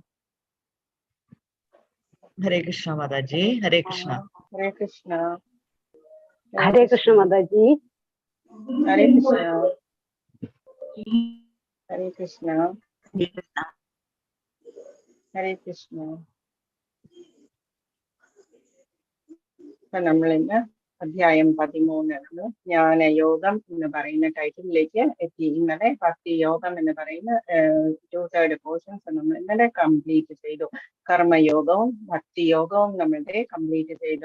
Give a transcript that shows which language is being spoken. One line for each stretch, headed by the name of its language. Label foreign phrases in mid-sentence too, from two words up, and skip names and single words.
Malayalam: हरे कृष्ण माताजी हरे कृष्ण हरे कृष्ण हरे कृष्ण माताजी हरे कृष्ण हरे कृष्ण हरे कृष्ण ഇപ്പൊ നമ്മൾ ഇന്ന് അധ്യായം 13 ജ്ഞാനയോഗം എന്ന് പറയുന്ന ടൈറ്റിലേക്ക് എത്തി. ഇന്നലെ ഭക്തി യോഗം എന്ന് പറയുന്ന 2/3 പോർഷൻസ് നമ്മൾ ഇന്നലെ കംപ്ലീറ്റ് ചെയ്തു. കർമ്മയോഗവും ഭക്തിയോഗവും നമ്മളുടെ കംപ്ലീറ്റ് ചെയ്തു.